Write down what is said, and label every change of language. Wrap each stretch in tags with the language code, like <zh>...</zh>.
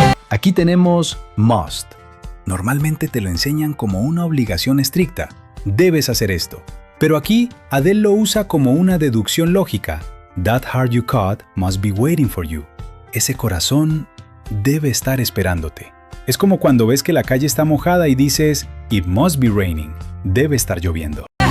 <es>Aquí tenemos must. Normalmente te lo enseñan como una obligación estricta. Debes hacer esto. Pero aquí, Adele lo usa como una deducción lógica.</es> <en>That heart you caught must be waiting for you.</en> <es>Ese corazón debe estar esperándote. Es como cuando ves que la calle está mojada y dices,</es> <en>it must be raining.</en> <es>Debe estar lloviendo.</es>